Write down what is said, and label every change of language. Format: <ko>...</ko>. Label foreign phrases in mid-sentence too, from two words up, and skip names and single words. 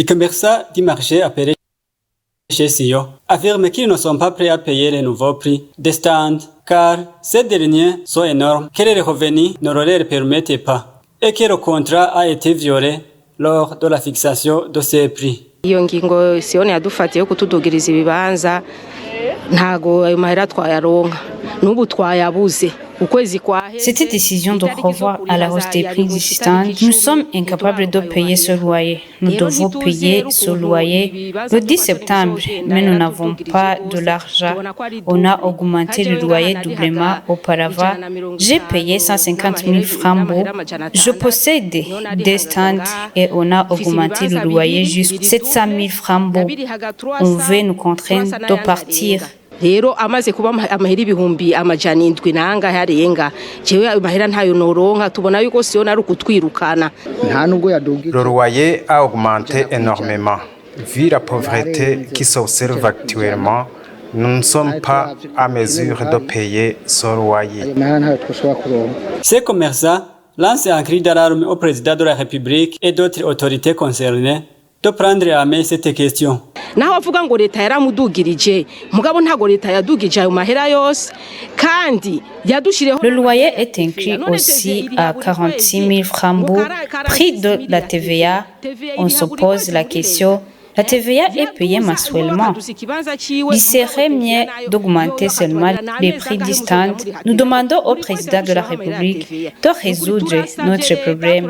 <fr>Les commerçants du marché appelés chez Sion affirment qu'ils ne sont pas prêts à payer les nouveaux prix des stands car ces derniers sont énormes, que les revenus ne leur permettent pas et que le contrat a été violé lors de la fixation de ces prix.</fr> <rn>Iyo ngingo Sione yadufatiye kutudugiriza ibibanza ntago ayo mahera twayaronka n'ubu twayabuze.</rn> <fr>Cette décision de revoir à la hausse des prix du stand, nous sommes incapables de payer ce loyer. Nous devons payer ce loyer le 10 septembre, mais nous n'avons pas de l'argent. On a augmenté le loyer doublement auparavant. J'ai payé 150 000 francs. Je possède des stands et on a augmenté le loyer jusqu'à 700 000 francs. On veut nous contraindre de partir.</fr> <rn>Rero amaze kuba amahera ibihumbi amajana 7 nanga yarenga jewe amahera ntayo noronka tubona yuko siyo nari kutwirukana.</rn> <fr>Le loyer a augmenté énormément. Vu la pauvreté qui s'observe actuellement, nous ne sommes pas à mesure de payer ce loyer. Ces commerçants lancent un cri d'alarme au président de la République et d'autres autorités concernées de prendre à main cette question.</fr> <rn>Naho avuga ngo leta yaramudugirije mugabo ntago leta yadugije ayo mahera yose kandi yadushireho.</rn> <fr>Le loyer est inclus aussi à 46 000 francs, prix de la TVA. On se pose la question. La TVA est payée mensuellement. Il serait mieux d'augmenter seulement les prix du stand. Nous demandons au président de la République de résoudre notre problème.</fr>